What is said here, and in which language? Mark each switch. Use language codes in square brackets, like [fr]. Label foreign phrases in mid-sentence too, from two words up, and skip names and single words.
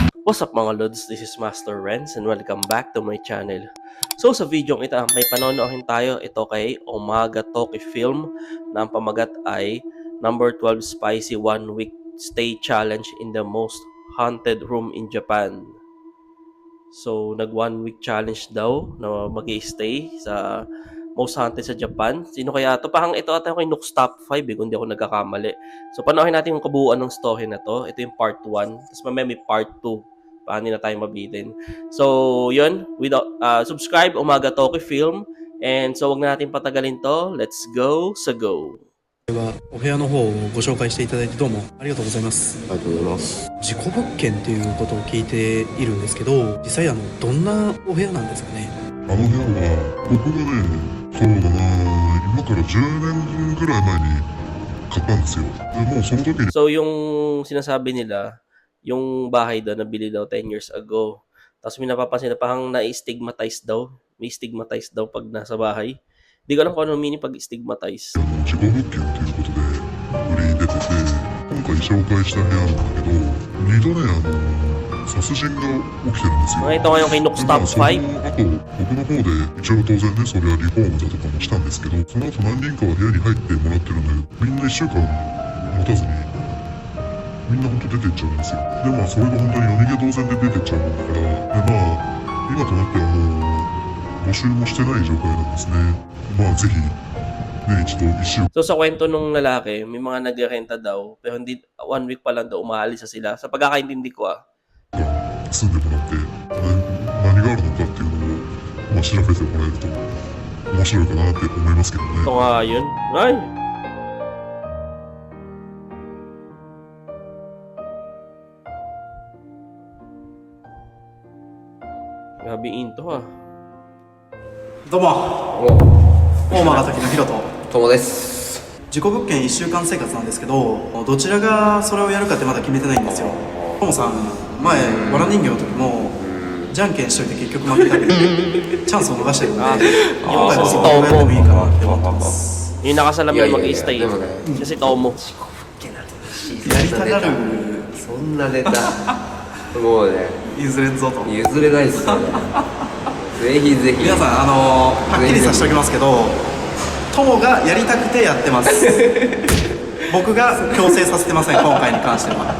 [en] What's up [tl] mga Lods? [en] This is Master Renz and welcome back to my channel. [tl] So sa video ito, may panonoodin tayo ito kay Umaga Toki Film na ang pamagat ay number 12 Spicy 1 Week Stay Challenge in the Most Haunted Room in Japan. So nag 1 [en] week challenge [tl] daw na mag-i-stay sa [en] most haunted [tl] sa Japan. Sino kaya ito? Parang ito ata kay Nook's Top 5 kung hindi ako nagkakamali. So panoorin natin yung kabuuan ng story na to. Ito yung part 1. Tapos mamaya may part 2. Paano na tayo mabitin. So yun, subscribe Umaga Toki Film. [en] And so [tl] wag na natin patagalin to. [en] Let's go [tl] sa go. [ja] お部屋の方をご紹介していただいてどうもありがとうございます。ありがとうございます。事故物件っていうことを聞いているんですけど、実際どんなお部屋なんですかね。あの部屋は僕がね、そうだな、今から10年ぐらい前に買ったんですよ。でもうその時に [tl] So yung sinasabi nila, yung bahay daw nabili daw [en] 10 years ago. [tl] Tapos may napapansin na parang na-stigmatize daw. May stigmatize daw pag nasa bahay. Hindi ko alam kung ano meaning pag stigmatize. [ja] 事故物件ということで売りに出てて、今回紹介した部屋なんだけど、2度ね殺人が起きてるんですよ。 [tl] Ito ngayon kay Nook's Top 5. [ja] あと僕の方で一応当然ね、それはリフォームだとかもしたんですけど、その後何人かは部屋に入ってもらってるんだけど、みんな1週間持たずにみんな本当出てっちゃうんですよ。でそれが本当に夜逃げ同然で出てっちゃうもんだから、で今となってはもう募集もしてない状態なんですね。ぜひね、一度一週 [tl] So sa kwento nung lalaki, may mga nag-renta daw. Pero hindi, 1 week pa lang daw umaalis na sila. Sa pagkakaintindi ko [ja] 住んでもらって、何があるのかっていうのを、調べてもらえると面白いかなって思いますけどね。 [tl] Ito nga yun. Ay! Grabe into ha. [ja] どうも、大間が時のヒロと友です。事故物件1週間生活なんですけど、どちらがそれをやるかってまだ決めてないんですよ。トモさん、前わら人形の時もじゃんけんしといて結局負けたけどチャンスを逃してるんで、今回もそこをやってもいいかなって思ってます。 [tl] Yung nakasalamin mag-i-stay. Kasi Tomo. [ja] やりたがる。そんなネタもうね、譲れんぞと。譲れないっすよね。ぜひぜひ皆さんはっきりさせておきますけど、トモがやりたくてやってます。僕が強制させてません、今回に関しては。